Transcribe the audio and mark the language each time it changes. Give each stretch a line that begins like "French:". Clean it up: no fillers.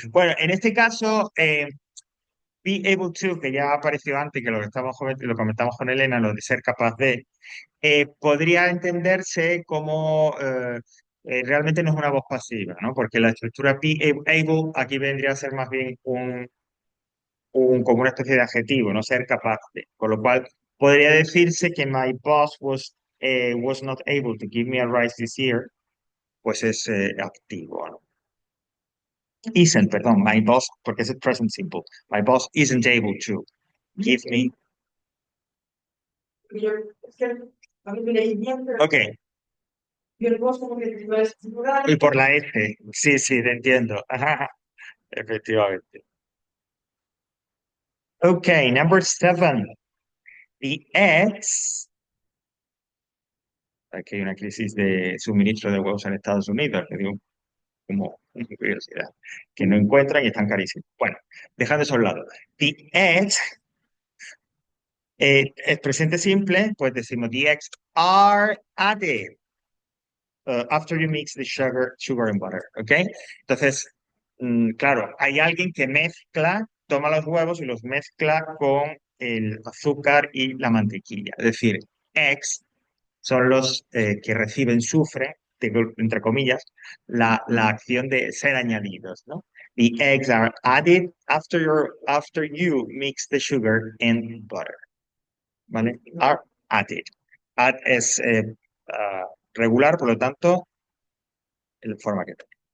Spanish: Bueno, en este caso,
English: be able to,
Spanish: que ya apareció antes, que lo comentamos con Elena, lo de ser capaz de, podría entenderse como realmente no es una voz pasiva, ¿no? Porque la estructura be able aquí vendría a ser más bien como una especie de adjetivo, no ser capaz de. Con lo cual, podría decirse que
English: my boss was not able to give me a raise this year,
Spanish: pues es activo, ¿no? Isn't, perdón,
English: my boss,
Spanish: porque es el present simple.
English: My boss isn't able to give me.
Spanish: Yo, es que a mí me leí bien, pero Ok, yo el voz como que no es plural. y por la S. Sí, sí, te entiendo. Ajá, efectivamente.
English: Ok, number 7. The eggs.
Spanish: Aquí hay una crisis de suministro de huevos en Estados Unidos, que digo, como una curiosidad, que no encuentran y están carísimos. Bueno, dejando eso a un lado.
English: The eggs,
Spanish: es presente simple, pues decimos
English: the eggs are added after you mix the sugar and butter, ¿ok?
Spanish: Entonces, claro, hay alguien que mezcla, toma los huevos y los mezcla con el azúcar y la mantequilla. Es decir, eggs son los que reciben, sufre, entre comillas, la acción de ser añadidos, ¿no?
English: The eggs are added after you mix the sugar and butter, ¿vale? Are added.
Spanish: Add es regular, por lo tanto, la forma que tiene.